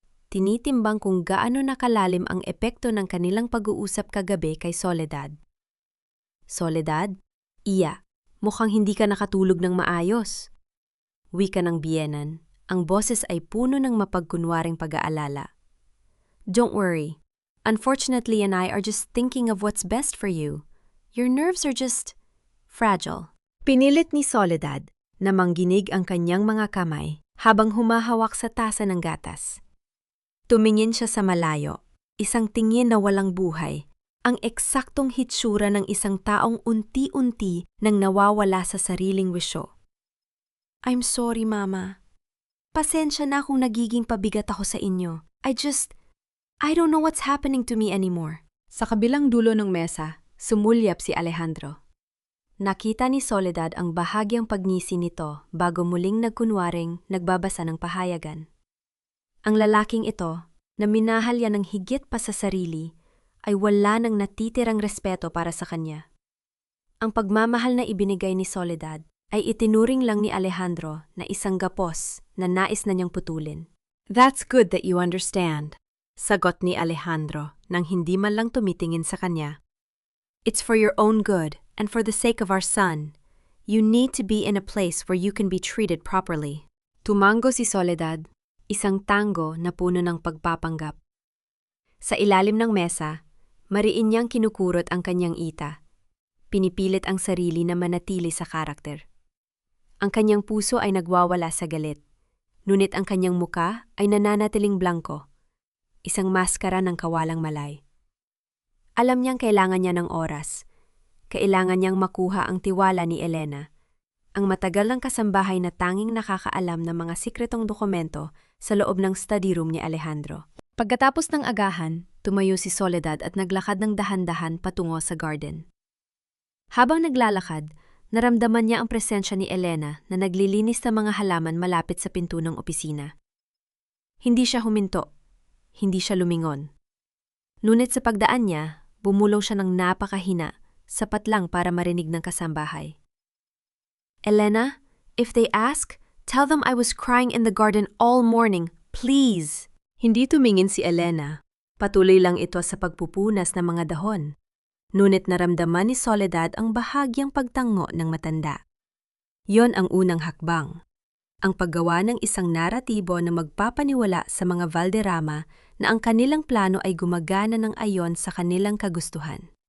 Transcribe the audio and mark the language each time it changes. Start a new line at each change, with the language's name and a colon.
Filipino: Tinitimbang kung gaano nakalalim ang epekto ng kanilang pag-uusap kagabi kay Soledad. Soledad, iya, Mukhang hindi ka nakatulog ng maayos. Wika ng biyenan, ang boses ay puno ng mapagkunwaring pag-aalala.
English: Don't worry. Unfortunately, and I are just thinking of what's best for you. Your nerves are just fragile.
Filipino: Pinilit ni Soledad na mangginig ang kanyang mga kamay habang humahawak sa tasa ng gatas. Tumingin siya sa malayo, isang tingin na walang buhay, ang eksaktong hitsura ng isang taong unti-unti nang nawawala sa sariling wisyo.
English: I'm sorry, Mama.
Filipino: Pasensya na kung nagiging pabigat ako sa inyo.
English: I don't know what's happening to me anymore.
Filipino: Sa kabilang dulo ng mesa, sumulyap si Alejandro. Nakita ni Soledad ang bahagyang pagngisi nito bago muling nagkunwaring nagbabasa ng pahayagan. Ang lalaking ito, na minahal yan ng higit pa sa sarili, ay wala nang natitirang respeto para sa kanya. Ang pagmamahal na ibinigay ni Soledad ay itinuring lang ni Alejandro na isang gapos na nais na niyang putulin.
English: That's good that you understand,
Filipino: sagot ni Alejandro nang hindi man lang tumitingin sa kanya.
English: It's for your own good and for the sake of our son. You need to be in a place where you can be treated properly.
Filipino: Tumango si Soledad, isang tango na puno ng pagpapanggap. Sa ilalim ng mesa, mariin niyang kinukurot ang kanyang ita. Pinipilit ang sarili na manatili sa karakter. Ang kanyang puso ay nagwawala sa galit, ngunit ang kanyang muka ay nananatiling blanko, isang maskara ng kawalang malay. Alam niyang kailangan niya ng oras. Kailangan niyang makuha ang tiwala ni Elena, ang matagal ng kasambahay na tanging nakakaalam ng mga sikretong dokumento sa loob ng study room ni Alejandro. Pagkatapos ng agahan, tumayo si Soledad at naglakad ng dahan-dahan patungo sa garden. Habang naglalakad, naramdaman niya ang presensya ni Elena na naglilinis sa mga halaman malapit sa pinto ng opisina. Hindi siya huminto, hindi siya lumingon. Ngunit sa pagdaan niya, bumulong siya ng napakahina, sapat lang para marinig ng kasambahay.
English: Elena, if they ask, tell them I was crying in the garden all morning, please.
Filipino: Hindi tumingin si Elena. Patuloy lang ito sa pagpupunas ng mga dahon. Ngunit naramdaman ni Soledad ang bahagyang pagtango ng matanda. Yon ang unang hakbang. Ang paggawa ng isang naratibo na magpapaniwala sa mga Valderrama na ang kanilang plano ay gumagana ng ayon sa kanilang kagustuhan.